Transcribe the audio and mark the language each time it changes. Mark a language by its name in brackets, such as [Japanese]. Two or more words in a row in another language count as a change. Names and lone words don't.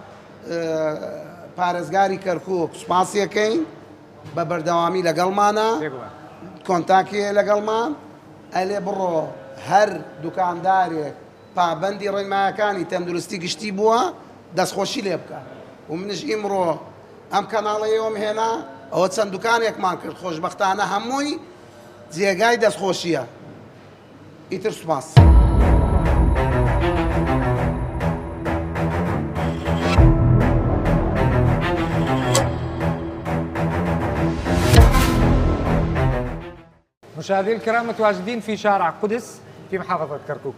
[Central Kurdish] پارێزگاری کەرکووک سوپاسیەکەین بە بەردەوامی لەگەڵمانە کۆنتاکیە لەگەڵمان ئەلێ بڕۆ هەر دوکاندارێک پابەندی ڕێنمایەکانی تەندروستی گشتی بووە دەستخۆشی لێ بکە و منش ئیمڕۆ ئەم کەناڵەیەوەم هێنا ئەوە چەند دوکانێکمان کرد خۆشبەختانە هەمووی جێگای دەستخۆشیە ئیتر سوپاس. [Arabic] مشاهدينا الكرام متواجدين في شارع قدس في محافظة كركوك.